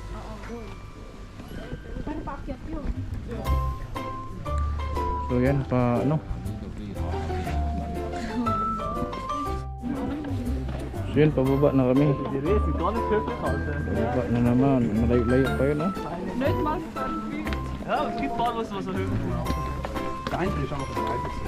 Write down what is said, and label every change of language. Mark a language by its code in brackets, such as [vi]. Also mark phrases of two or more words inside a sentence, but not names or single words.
[tl] Parang paakyat yun. So yan, pa ano? So yan, pababa na kami. Pababa na naman. Malayo-layo pa yun, no? [nl] Nooit master. Ja, skietbal was zo heel goed. De eindelijk is allemaal voorbij.